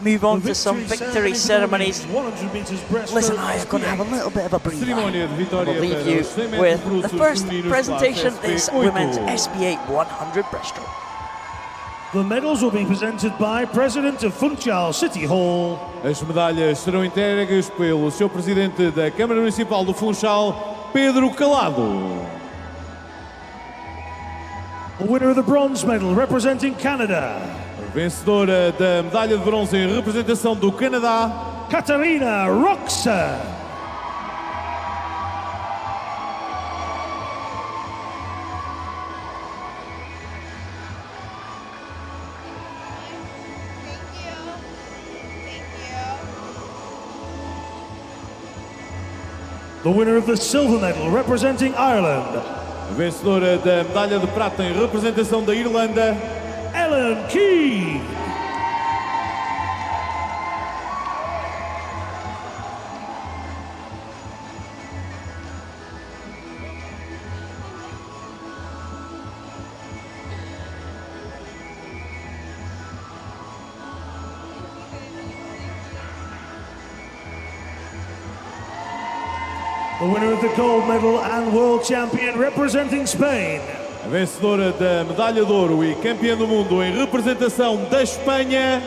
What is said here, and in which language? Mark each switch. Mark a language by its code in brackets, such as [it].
[en] We move on to some victory ceremonies. Liz and I are going to have a little bit of a breather. We'll leave you with the first presentation, this women's SB8 100 breaststroke. The medals will be presented by President of Funchal City Hall. [pt] As medalhas serão entregues pelo Sr. Presidente da Câmara Municipal do Funchal, Pedro Calado. [en] The winner of the bronze medal representing Canada. [pt] Vencedora da medalha de bronze em representação do Canadá, Catarina Roxa. [en] The winner of the silver medal representing Ireland. [pt] Vencedora da medalha de prata em representação da Irlanda, Ellen Key. [en] The winner of the gold medal and world champion representing Spain. [pt] A vencedora da medalha de ouro e campeã do mundo em representação da Espanha,